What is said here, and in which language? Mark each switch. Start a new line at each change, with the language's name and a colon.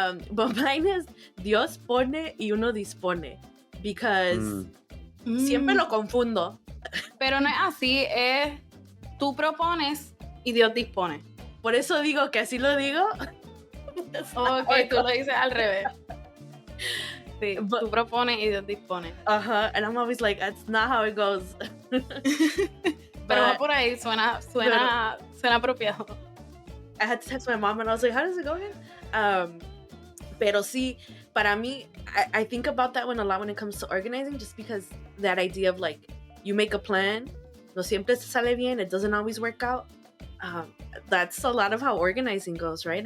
English: But mine is,
Spanish: Dios pone y uno dispone,
English: because
Spanish: siempre lo confundo. Pero no es así, es tú propones y Dios dispone. Por eso digo que así lo digo. Ok, tú lo dices al revés. Sí, tú propones y Dios dispone.
English: And I'm always like, that's not how it goes.
Spanish: Pero va por ahí, suena apropiado.
English: I had to text my mom and I was like, how does it go again?
Spanish: Pero sí, para mí,
English: I think about that a lot when it comes to organizing, just because that idea of like, you make a plan,
Spanish: no siempre se sale bien,
English: it doesn't always work out. That's a lot of how organizing goes, right?